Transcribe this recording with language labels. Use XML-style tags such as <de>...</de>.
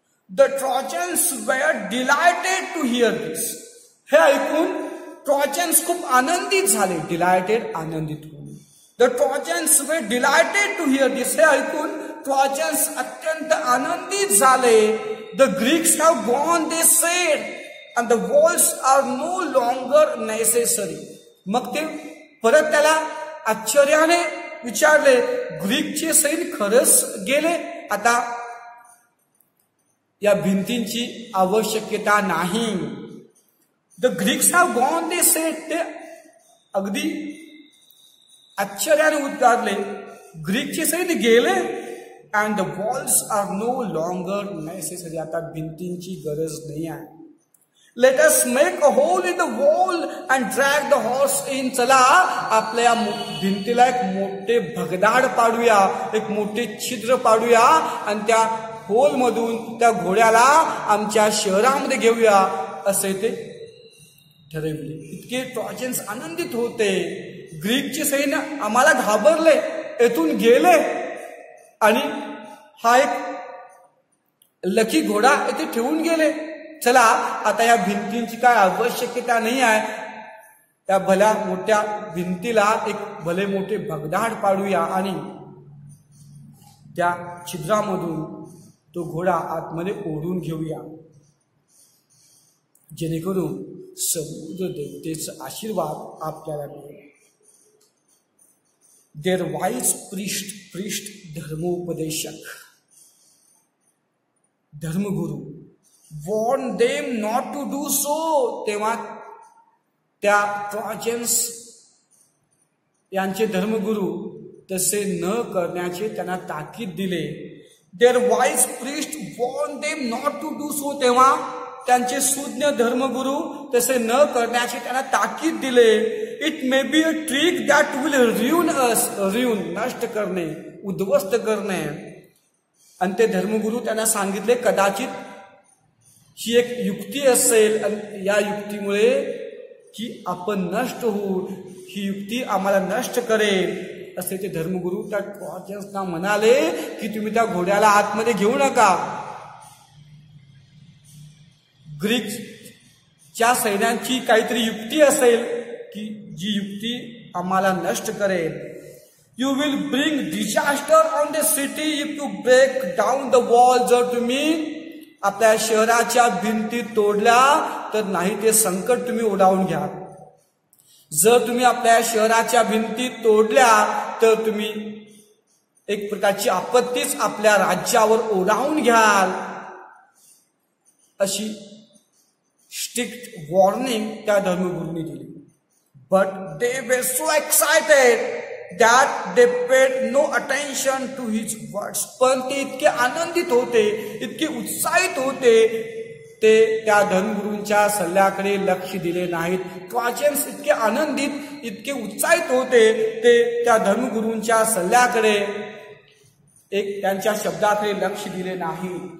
<en>The Trojans were delighted to hear this.</en> <mr>हे ऐकून trojans खूप आनंदित झाले. डिलायटेड आनंदित होणे.</mr> <en>The Trojans were delighted to hear this.</en> <mr>हे ऐकून ट्रॉजन्स अत्यंत आनंदित झाले.</mr> <en>The Greeks have gone they said and the walls are no longer necessary.</en> <mr>मग ते परत त्याला आश्चर्याने विचारले, ग्रीकचे सैनिक खरंच गेले, आता या भिंतींची आवश्यकता नाही.</mr> <en>The Greeks have gone they said.</en> <mr>ते अगदी आश्चर्याने उद्गारले, ग्रीकचे सैनिक गेले</mr> <en>and the walls are no longer necessary.</en> <mr>आता भिंतींची गरज नाही आहे.</mr> <en>Let us make a hole in the wall and drag the horse in.</en> <mr>चला आपल्या भिंतीला एक मोठे भगदाड पाडूया, एक मोठे छिद्र पाडूया आणि त्या होल मधून त्या घोड्याला आमच्या शहरामध्ये घेऊया, असे ते ठरवले. इतके ट्रॉजन्स आनंदित होते. ग्रीकचे सैन्य आम्हाला घाबरले, येथून गेले आणि हा एक लकी घोडा येथे ठेवून गेले. चला आता या भिंतींची काय आवश्यकता नाही आहे, त्या भल्या मोठ्या भिंतीला एक भले मोठे भगदाड पाडूया आणि त्या छिद्रामधून तो घोडा आतमध्ये ओढून घेऊया, जेणेकरून समुद्र देवतेचा आशीर्वाद आपल्याला मिळेल.</mr> <en>their wise priest</en> <mr>धर्मोपदेशक, धर्मगुरु</mr> <en>warn them not to do so.</en> <mr>तेव्हा त्या ट्रॉजन्स यांचे धर्मगुरु तसे न करण्याचे त्यांना ताकीद दिले.</mr> <en>Their wise priest warn them not to do so.</en> <mr>तेव्हा त्यांचे सुज्ञ धर्मगुरु तसे न करण्याचे त्यांना ताकीद दिले.</mr> <en>It may be a trick that will ruin us.</en> <mr>नष्ट करणे, उद्ध्वस्त करणे. आणि ते धर्मगुरु त्यांना सांगितले, कदाचित ही एक युक्ती असेल आणि या युक्तीमुळे की आपण नष्ट होऊ, ही युक्ती आम्हाला नष्ट करेल, असे ते धर्मगुरु त्या ट्रॉजन्सना म्हणाले की तुम्ही त्या घोड्याला आतमध्ये घेऊ नका. ग्रीकच्या सैन्यांची काहीतरी युक्ती असेल की जी युक्ती आम्हाला नष्ट करेल.</mr> <en>You will bring disaster on the city if you break down the wall.</en> <mr>जर तुम्ही आपल्या शहराच्या भिंती तोडल्या तर नाही ते संकट तुम्ही ओढावून घ्या. जर तुम्ही आपल्या शहराच्या भिंती तोडल्या तर तुम्ही एक प्रकारची आपत्तीच आपल्या राज्यावर ओढावून घ्याल, अशी स्ट्रिक्ट वॉर्निंग त्या धर्मगुरूंनी दिली.</mr> <en>But they were so excited that they paid no attention to his words.</en> <mr>पण ते इतके आनंदित होते, इतके उत्साहित होते, ते त्या धर्मगुरूंच्या सल्ल्याकडे लक्ष दिले नाहीत. ट्रॉजन्स इतके आनंदित, इतके उत्साहित होते, ते त्या धर्मगुरूंच्या सल्ल्याकडे एक त्यांच्या शब्दाकडे लक्ष दिले नाही.</mr>